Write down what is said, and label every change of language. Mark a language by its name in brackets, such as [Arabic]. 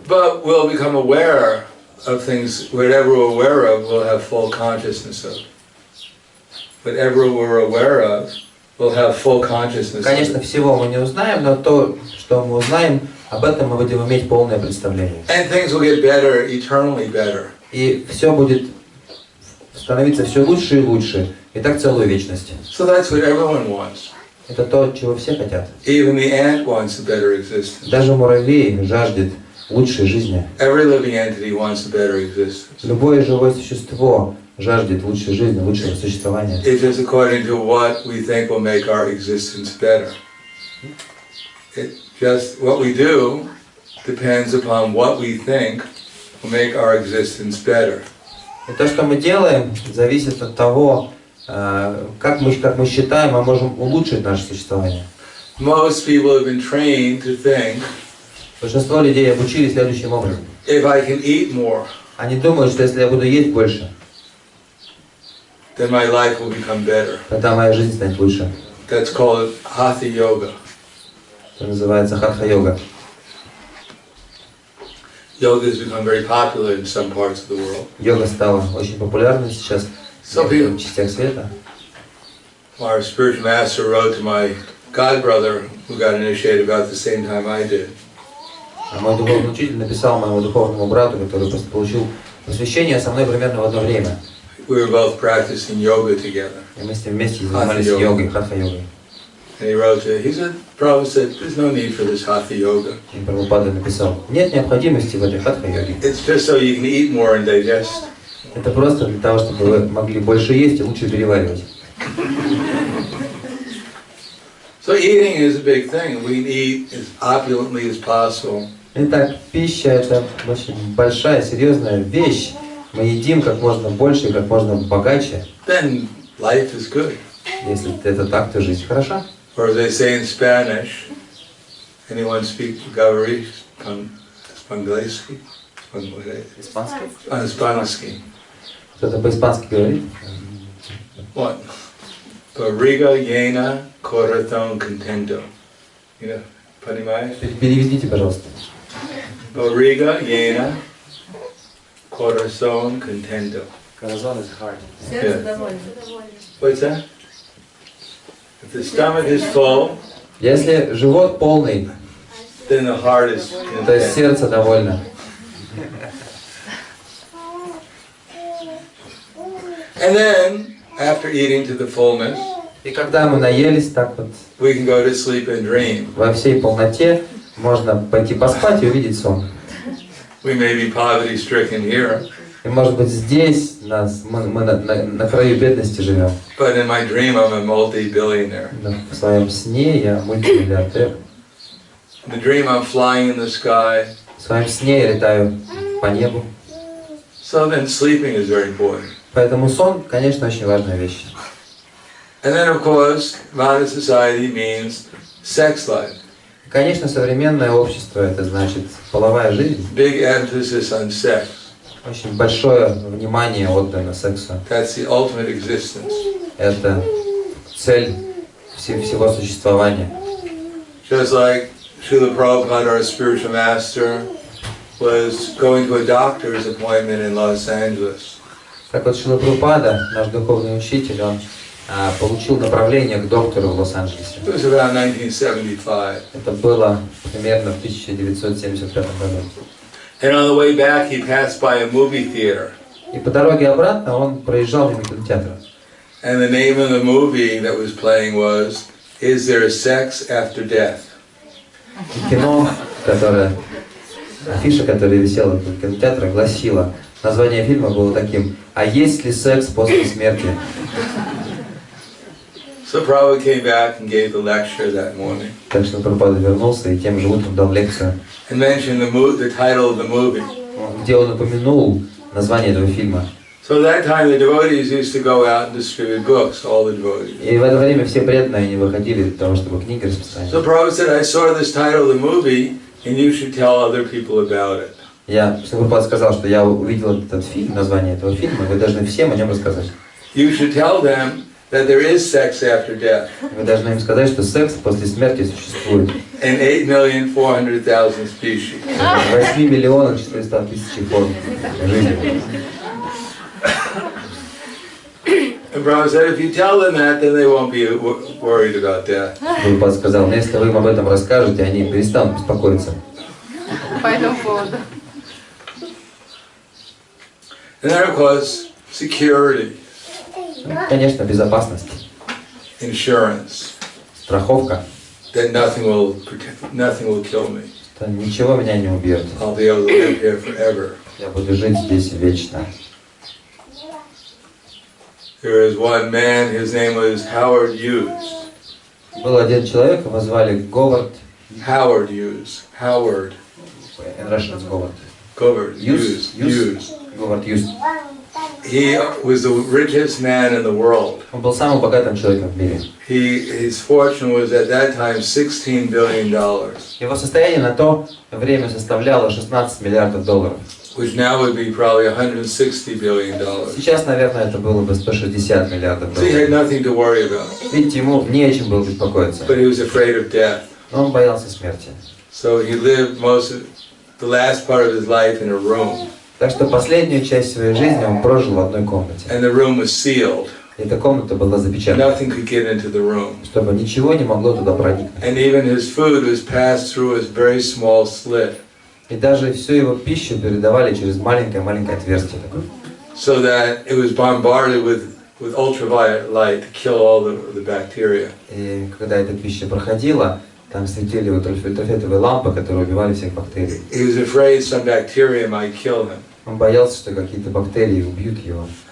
[English] but we'll become aware of things. Whatever we're aware of, we'll have full consciousness of. Whatever we're aware of, we'll have full consciousness [Russian] Конечно, [English] of. [Russian] всего мы не узнаем, но то, что мы узнаем, об этом мы будем иметь полное представление. [English] And things will get better, eternally better. [Russian] И все будет становиться все лучше и лучше. И так целую вечность. [English] So that's what everyone wants. [Russian] Это то, чего все хотят. [English] Even the ant wants a better existence. [Russian] Даже муравей жаждет лучшей жизни. [English] Every living entity wants a better existence. [Russian] Любое живое существо жаждет лучшей жизни, лучшего существования. [English] It's just according to what we think will make our existence better. It just what we do depends upon what we think will make our existence better. [Russian] И то, что мы делаем, зависит от того, как мы считаем, мы можем улучшить наше существование. [English] Most people have been trained to think, [Russian] Большинство людей обучились следующим образом. [English] if I can eat more, [Russian] Они думают, что если я буду есть больше, [English] then my life will become better. [Russian] тогда моя жизнь станет лучше. [English] That's called hatha yoga. [Russian] Это называется хатха-йога. [English] Yoga has become very popular in some parts of the world. [Russian] Йога стала очень популярной сейчас в некоторых частях света. [English] Our spiritual master wrote to my godbrother, who got initiated about the same time I did. [Russian] А мой духовный учитель написал моему духовному брату, который просто получил посвящение со мной примерно в одно время. [English] We were both practicing yoga together. [Russian] И мы с ним вместе занимались йогой, хатха-йогой. [English] And he wrote to, he said, Prabhupada said, there's no need for this hatha yoga. [Russian] И Прабхупада написал: нет необходимости в этой хатха-йоге. [English] It's just so you can eat more and digest. [Russian] Это просто для того, чтобы вы могли больше есть и лучше переваривать. [English] So eating is a big thing. We eat as opulently as possible. [Russian] Итак, пища — это очень большая, серьезная вещь. Мы едим как можно больше и как можно богаче. [English] Then life is good. [Russian] Если это так, то жизнь хороша. [English] Or as they say in Spanish, anyone speak Gavari, Spanglesi? Spanglesi. [Russian] Кто-то по-испански говорит? [English] What? [Spanish] Barriga llena, corazón contento. [Russian] Понимаешь? Переведите, пожалуйста. [Spanish] Barriga llena, corazón contento. [English] Corazón is heart. [Russian] Сердце довольно. [English] What's that? If the stomach is full, [Russian] Если живот полный, [English] then the heart is [Russian] то есть [English] content. [Russian] сердце довольно. [English] And then, after eating to the fullness, [Russian] И когда мы наелись так вот [English] we can go to sleep and dream. [Russian] во всей полноте, можно пойти поспать и увидеть сон. [English] We may be poverty-stricken here, [Russian] И может быть здесь мы на краю бедности живем. [English] but in my dream I'm a multi-billionaire. [Russian] Но в своем сне я мультимиллиардер. [English] In the dream I'm flying in the sky. [Russian] В своем сне я летаю по небу. [English] So then sleeping is very important. [Russian] Поэтому сон, конечно, очень важная вещь. [English] And then of course, modern society means sex life. [Russian] Конечно, современное общество, это значит половая жизнь. [English] Big emphasis on sex. [Russian] Очень большое внимание отдано сексу. [English] That's the ultimate existence. [Russian] Это цель всего существования. [English] Just like Srila Prabhupada, our spiritual master, was going to a doctor's appointment in Los Angeles. [Russian] Как вот Шрила Прабхупада, наш духовный учитель, он получил направление к доктору в Лос-Анджелесе. [English] It was around 1975. [Russian] Это было примерно в 1975 году. [English] And on the way back, he passed by a movie theater. [Russian] И по дороге обратно он проезжал мимо кинотеатра. [English] And the name of the movie that was playing was "Is There Sex After Death?" [Russian] И кино, афиша, которая висела в кинотеатре, гласила, название фильма было таким: «А есть ли секс после смерти?» [English] So Prabhupada came back and gave the lecture that morning. [Russian] Так что Прабхупада вернулся и тем же утром дал лекцию, [English] And mentioned the title of the movie. [Russian] где он упомянул название этого фильма. [English] So at that time the devotees used to go out and distribute books, all the devotees. [Russian] И в это время все преданные не выходили для того, чтобы книги распространять. [English] So Prabhupada said, I saw this title of the movie and you should tell other people about it. [Russian] Прабхупада сказал, что я увидел этот фильм, название этого фильма, вы должны всем о нем рассказать. [English] You should tell them that there is sex after death. [Russian] Вы должны им сказать, что секс после смерти существует. [English] In 8,400,000 species. [Russian] 8 миллионов 400 тысяч форм жизни. [English] And Prabhupada said, if you tell them that, then they won't be worried about death. [Russian] Прабхупада сказал, но если вы им об этом расскажете, они перестанут беспокоиться. По этому поводу. [English] And then of course, security, [Russian] Конечно, безопасность, [English] insurance, [Russian] страховка, [English] that nothing will kill me. [Russian] что ничего меня не убьет. [English] I'll be able to live here forever. [Russian] Я буду жить здесь вечно. [English] There is one man, his name was Howard Hughes. [Russian] Был один человек, его звали Говард. [English] Howard Hughes. Howard. In Russian it's Говард. [Russian] Говард [English] Hughes. Hughes. Говард Hughes. He was the richest man in the world. [Russian] Он был самым богатым человеком в мире. [English] His fortune was at that time $16 billion. [Russian] Его состояние на то время составляло 16 миллиардов долларов. [English] Which now would be probably $160 billion. [Russian] Сейчас, наверное, это было бы 160 миллиардов [English] So he had [Russian] долларов. [English] nothing to worry about. [Russian] Видите, ему не о чем было беспокоиться. [English] But he was afraid of death. [Russian] Но он боялся смерти. [English] So he lived the last part of his life in a room. [Russian] Так что последнюю часть своей жизни он прожил в одной комнате. [English] And the room was sealed. [Russian] Эта комната была запечатана, [English] Nothing could get into the room. [Russian] чтобы ничего не могло туда проникнуть. [English] And even his food was passed through a very small slit. [Russian] И даже всю его пищу передавали через маленькое-маленькое отверстие такое. [English] So that it was bombarded with ultraviolet light to kill all the bacteria. [Russian] И когда эта пища проходила, там светили вот ультрафиолетовые лампы, которые убивали всех бактерий. [English] He was afraid some bacteria might kill him. [Russian] Он боялся, что какие-то бактерии убьют его.